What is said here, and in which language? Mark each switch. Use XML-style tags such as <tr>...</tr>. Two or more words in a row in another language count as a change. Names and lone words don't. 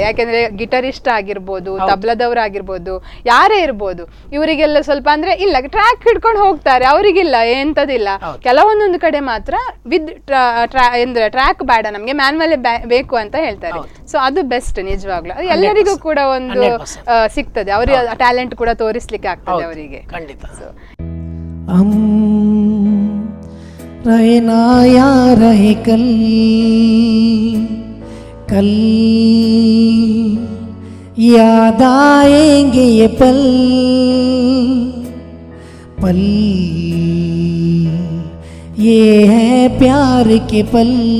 <kn>ಯಾಕೆಂದ್ರೆ ಗಿಟಾರಿಸ್ಟ್ ಆಗಿರ್ಬೋದು, ತಬ್ಲದವ್ರಾಗಿರ್ಬೋದು, ಯಾರೇ ಇರ್ಬೋದು, ಇವರಿಗೆಲ್ಲ ಸ್ವಲ್ಪ ಅಂದ್ರೆ ಇಲ್ಲ, ಟ್ರ್ಯಾಕ್ ಹಿಡ್ಕೊಂಡು ಹೋಗ್ತಾರೆ, ಅವರಿಗಿಲ್ಲ ಎಂತದಿಲ್ಲ. ಕೆಲವೊಂದೊಂದು ಕಡೆ ಮಾತ್ರ</kn> <en>with track</en> <kn>ಬೇಡ, ನಮ್ಗೆ ಮ್ಯಾನ್ಯಲ್ ಬೇಕು ಅಂತ ಹೇಳ್ತಾರೆ. ಸೊ ಅದು ಬೆಸ್ಟ್ ನಿಜವಾಗ್ಲೂ. ಎಲ್ಲರಿಗೂ ಕೂಡ ಒಂದು ಸಿಗ್ತದೆ, ಅವರಿಗೆ ಟ್ಯಾಲೆಂಟ್ ಕೂಡ ತೋರಿಸ್ಲಿಕ್ಕೆ ಆಗ್ತದೆ ಅವರಿಗೆ. ಖಂಡಿತ.</kn> <hi>रहना या रहे कल कल याद आएंगे ये पल पल ये है प्यार के पल</hi>